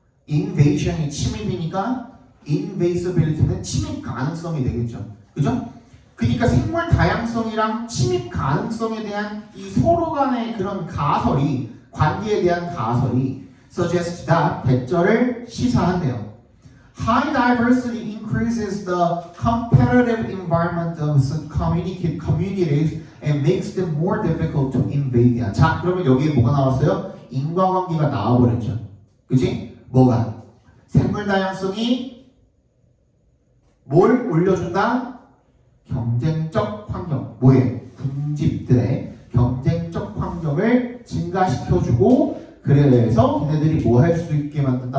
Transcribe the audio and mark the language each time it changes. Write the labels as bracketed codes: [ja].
[ko] invasion이 침입이니까 invasibility는 침입 가능성이 되겠죠. 그죠? 그러니까 생물 다양성이랑 침입 가능성에 대한 이 서로 간의 그런 가설이 관계에 대한 가설이 [en] suggest that [ko] 대절을 시사한대요. [en] High diversity increases the competitive environment of communities and makes them more difficult to invade. [ko] 자, 그러면 여기에 뭐가 나왔어요? 인과관계가 나와버렸죠. 그치? 뭐가? 생물 다양성이 뭘 올려준다? 경쟁적 환경. 뭐예요? 군집들의 경쟁적 환경을 증가시켜주고 그래서 걔네들이 뭐 할 수 있게 만든다?